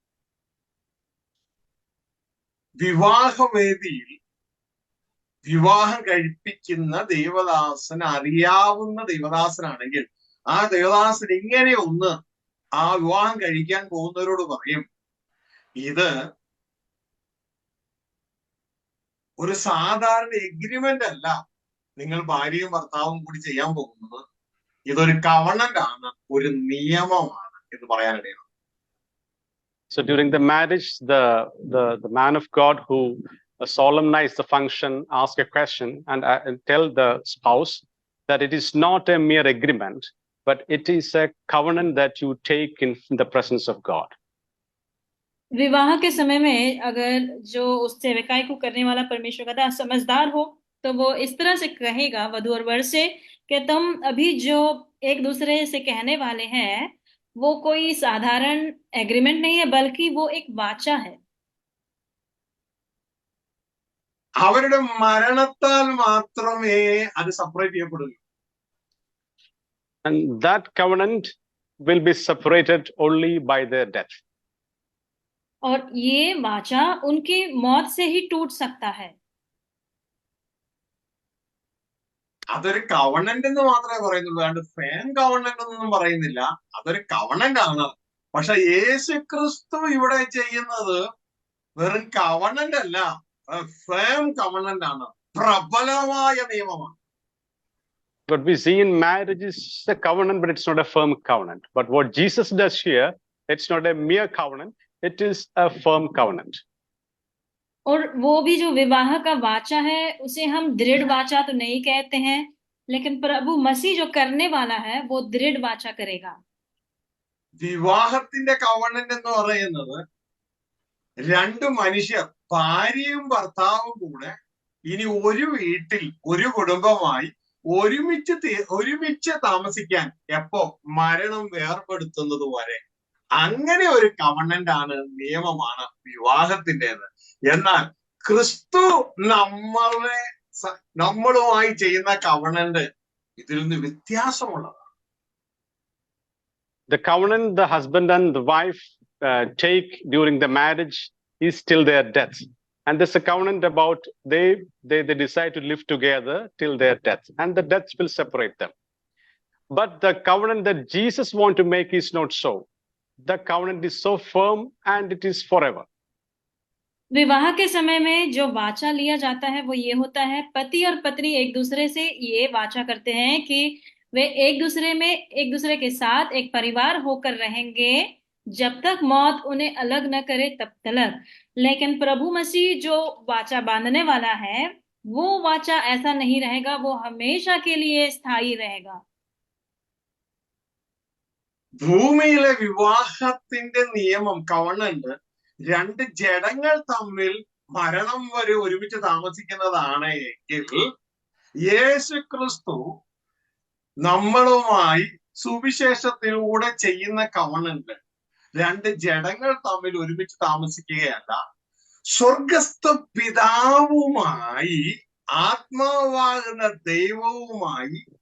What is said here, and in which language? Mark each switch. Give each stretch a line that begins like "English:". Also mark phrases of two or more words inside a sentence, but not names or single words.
Malayalam: വിവാഹവേദിയിൽ വിവാഹം കഴിപ്പിക്കുന്ന ദേവദാസന് അറിയാവുന്ന ദേവദാസനാണെങ്കിൽ ആ ദേവദാസൻ ഇങ്ങനെ ഒന്ന് ആ വിവാഹം കഴിക്കാൻ പോകുന്നവരോട് പറയും, ഇത് ഒരു സാധാരണ എഗ്രിമെന്റ് അല്ല നിങ്ങൾ ഭാര്യയും ഭർത്താവും കൂടി ചെയ്യാൻ പോകുന്നത്, ഇതൊരു കവണന്റ് ആണ്, ഒരു നിയമമാണ് എന്ന് പറയാനിടയാണ്.
English: So during the marriage, the man of God who solemnize the function ask a question and tell the spouse that it is not a mere agreement, but it is a covenant that you take in the presence of God.
Hindi: विवाह के समय में अगर जो उस सेवकाई को करने वाला परमेश्वर का दास समझदार हो तो वो इस तरह से कहेगा वधू और वर से कि तुम अभी जो एक दूसरे से कहने वाले हैं वो कोई साधारण एग्रीमेंट नहीं है, बल्कि वो एक वाचा है।
Malayalam: അവരുടെ മരണത്താൽ മാത്രമേ അത് സെപ്പറേറ്റ് ചെയ്യപ്പെടുകയുള്ളൂ.
English: And that covenant will be separated only by their death.
Hindi: और ये वाचा उनकी मौत से ही टूट सकता है।
Malayalam: അതൊരു കവണന്റ് എന്ന് മാത്രമേ പറയുന്നുള്ളൂ, അല്ലാണ്ട്
English: firm covenant
Malayalam: എന്നൊന്നും പറയുന്നില്ല. അതൊരു കവണന്റ് ആണ്. പക്ഷെ യേശു ക്രിസ്തു ഇവിടെ ചെയ്യുന്നത് വെറും കവണന്റ് അല്ല,
English: firm covenant
Malayalam: ആണ്, പ്രബലമായ നിയമമാണ്.
English: What we see in marriage is a covenant, but it's not a firm covenant. But what Jesus does here, it's not a mere covenant, it is a firm covenant.
Hindi: और वो भी जो विवाह का वाचा है उसे हम दृढ़ वाचा तो नहीं कहते हैं, लेकिन प्रभु मसीह जो करने वाला है वो दृढ़ वाचा करेगा।
Malayalam: വിവാഹത്തിന്റെ കവണന്റ് എന്ന് പറയുന്നത് രണ്ട് മനുഷ്യർ, ഭാര്യയും ഭർത്താവും കൂടെ ഇനി ഒരു വീട്ടിൽ ഒരു കുടുംബമായി ഒരുമിച്ച് താമസിക്കാൻ എപ്പോ മരണം വേർപെടുത്തുന്നത് വരെ അങ്ങനെ ഒരു കവണന്റ് ആണ്, നിയമമാണ് വിവാഹത്തിൻ്റെത്. എന്നാൽ ക്രിസ്തു നമ്മളുമായി ചെയ്യുന്ന കവണന്റ് ഇതിൽ നിന്ന് വ്യത്യാസമുള്ളതാണ്.
English: The covenant the husband and the wife take during the marriage is till their death. And there's a covenant about they decide to live together till their death, and the death will separate them. But the covenant that Jesus wants to make is not so. The covenant is so firm and it is forever.
Hindi: विवाह के समय में जो वाचा लिया जाता है वो ये होता है, पति और पत्नी एक दूसरे से ये वाचा करते हैं कि वे एक दूसरे के साथ एक परिवार होकर रहेंगे जब तक मौत उन्हें अलग न करे तब तक। लेकिन प्रभु मसीह जो वाचा बांधने वाला है वो वाचा ऐसा नहीं रहेगा, वो हमेशा के लिए स्थायी रहेगा।
Malayalam: ഭൂമിയിലെ വിവാഹത്തിന്റെ നിയമം കവണന്റ് രണ്ട് ജഡങ്ങൾ തമ്മിൽ മരണം വരെ ഒരുമിച്ച് താമസിക്കുന്നതാണ് എങ്കിൽ യേശു ക്രിസ്തു നമ്മളുമായി സുവിശേഷത്തിലൂടെ ചെയ്യുന്ന കവണന്റ് രണ്ട് ജഡങ്ങൾ തമ്മിൽ ഒരുമിച്ച് താമസിക്കുകയല്ല, സ്വർഗസ്ഥ പിതാവുമായി ആത്മാവാകുന്ന ദൈവവുമായി